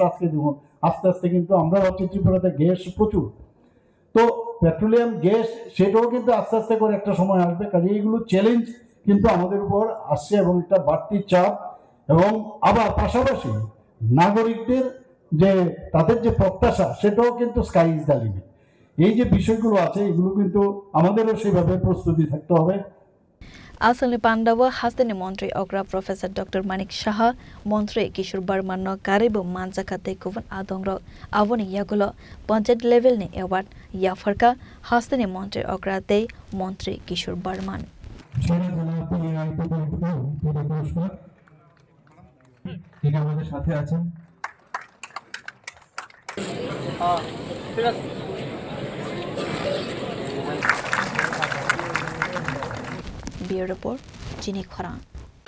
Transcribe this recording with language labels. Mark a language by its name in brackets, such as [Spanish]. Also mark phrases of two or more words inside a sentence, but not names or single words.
[Bangla] আজকে দেখুন আস্তে আস্তে কিন্তু আমরা হচ্ছে ত্রিপুরাতে গ্যাস প্রচুর তো পেট্রোলিয়াম গ্যাস সেটাও কিন্তু আস্তে আস্তে করে একটা সময় আসবে কাজে এইগুলো চ্যালেঞ্জ কিন্তু আমাদের উপর আসছে এবং একটা বাড়তি চাপ এবং আবার পাশাপাশি নাগরিকদের যে তাদের যে প্রত্যাশা সেটাও কিন্তু [English] sky is the limit [Bangla] এই যে বিষয়গুলো আছে এগুলো কিন্তু আমাদেরও সেভাবে প্রস্তুতি থাকতে হবে [Kok Borok] Asalni Pandawa hastani Montri Okra Professor Dr. Manik Shah Montri Kishore Barman no Karibu Manjaka Tekovan Adongro Avoni Yagulo Panchayat level ni award Yafarka hastani Montri Okra Te Montri Kishore Barman [Bangla] তিনি আমাদের সাথে আছেন ঠিক আছে [Kok Borok] Bureau Report, Jini Khora.